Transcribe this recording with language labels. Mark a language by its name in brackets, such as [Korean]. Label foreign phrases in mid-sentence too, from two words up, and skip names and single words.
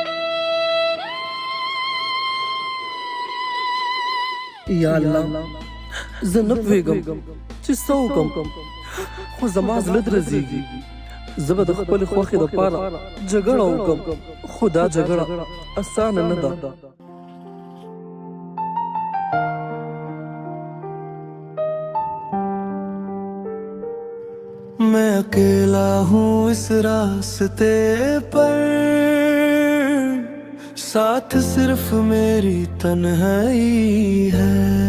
[Pashto] یا الله زه نه پوهېږم چې څه وکړم، خو زما زړه درزېږي. زه به د خپلې خوښې دپاره جګړه وکړم، خو دا جګړه اسانه نه ده. [Hindi] मैं अकेला हूँ इस रास्ते पर, साथ सिर्फ मेरी तन्हाई है।